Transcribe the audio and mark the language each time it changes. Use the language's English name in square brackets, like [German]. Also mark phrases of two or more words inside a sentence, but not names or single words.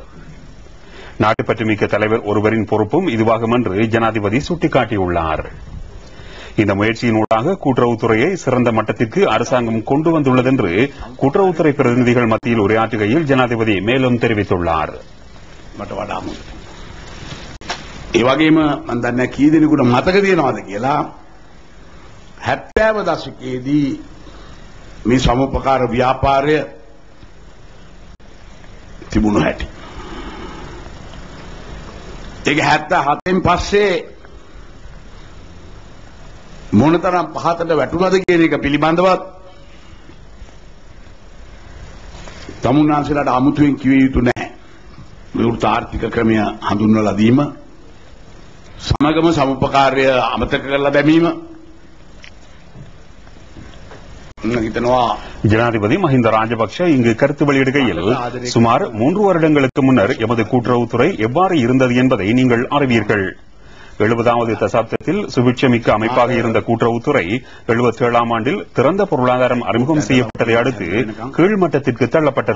[Tamil] நாட்டுப்பற்றுமிக்க தலைவர் ஒருவரின் பொறுப்பும் இதுவாகும் என்று ஜனாதிபதி சுட்டிக்காட்டியுள்ளார். இந்த முயற்சியினூடாக கூட்டுறவுத்துறையை சிறந்த மட்டத்திற்கு அரசாங்கம் கொண்டு வந்துள்ளது என்று கூட்டுறவுத்துறை பிரதிநிதிகள் மத்தியில் உரையாற்றுகையில் ஜனாதிபதி மேலும் தெரிவித்துள்ளார். [Sinhala] ඒ වගේම මම දන්නේ කී දෙනෙකුට මතක තියෙනවද කියලා 70 දශකයේදී මේ සමුපකාර ව්‍යාපාරය තිබුණු හැටි. ඒක 77න් පස්සේ මොනතරම් පහතට වැටුණාද කියන එක පිළිබඳවත් තමුන්නාන්සලාට අමුතුවෙන් කිව යුතු නැහැ. විවෘත ආර්ථික ක්‍රමය හඳුන්වලා දීම, සමගම සමුපකාරය අමතක කරලා දැමීම. [Tamil] ஜனாதிபதி மஹிந்த ராஜபக்ஷ இங்கு கருத்து வெளியிடுகையில் சுமார் 3 வருடங்களுக்கு முன்னர் எமது கூட்டுறவுத்துறை எவ்வாறு இருந்தது என்பதை நீங்கள் அறிவீர்கள். 70வது தசாப்தத்தில் சுபிட்சமிக்க அமைப்பாக இருந்த கூட்டுறவுத்துறை 77ஆம் ஆண்டில் திறந்த பொருளாதாரம் அறிமுகம் செய்யப்பட்டதை அடுத்து கீழ்மட்டத்திற்கு தள்ளப்பட்டது.